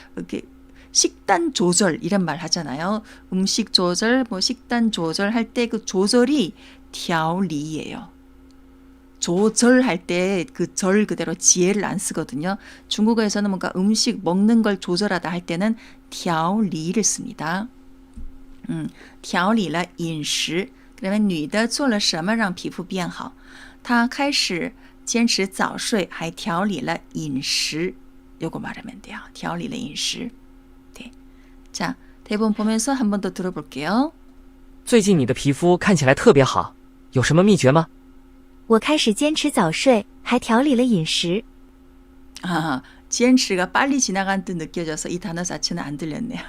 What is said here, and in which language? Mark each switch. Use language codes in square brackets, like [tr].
[ko] 이렇게 식단 조절 이런 말 하잖아요. 음식 조절, 식단 조절 할 때 그 조절이 调理예요. 조절할 때 그 절 그대로 지혜를 안 쓰거든요. 중국어에서는 뭔가 음식 먹는 걸 조절하다 할 때는 调理를 씁니다. [zh] 调理了饮食. 그러면 女的做了什么让皮肤变好?她开始坚持早睡还调理了饮食. [ko] 요거 말하면 돼요. [zh] 调理了饮食. [ko] 네. 자, 대본 보면서 한 번 더 들어볼게요. [zh] 最近你的皮肤看起来特别好，有什么秘诀吗？我开始坚持早睡，还调理了饮食。 [ko] 坚持가 빨리 지나간 듯 느껴져서 이 단어 자체는 안 들렸네요.